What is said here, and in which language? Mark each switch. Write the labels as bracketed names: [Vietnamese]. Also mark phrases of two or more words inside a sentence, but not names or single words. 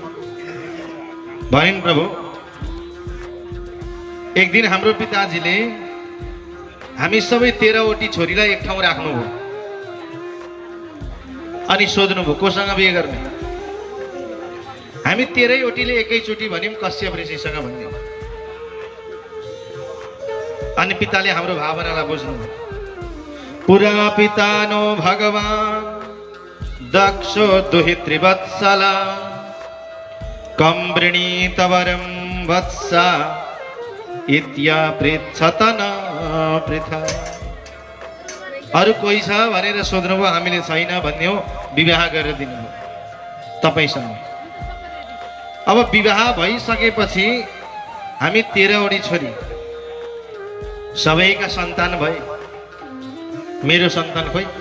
[Nepali] भनिन्, प्रभु, एक दिन हाम्रो पिताजीले हामी सबै 13वटी छोरीलाई एक ठाउँ राख्नुभयो अनि सोध्नुभयो कोसँग बिहे गर्ने। हामी 13वटीले एकैचोटि भन्यौं कश्यप ऋषिसँग भन्यौं। अनि पिताले हाम्रो भावनालाई बुझ्नुभयो। [Sanskrit] पुरा पितानो भगवान दक्षो दुहितृवत्सला कं वृणीतवरं वत्सा इत्या पृच्छतन पृथा। [Nepali] अरु कोही छ भनेर सोध्नुभयो, हामीले छैन भन्यौ, विवाह गरेर दिनुभयो तपाईसँग। अब विवाह भइसकेपछि हामी 13वटी छोरी सबैका सन्तान भए, मेरो सन्तान खोइ।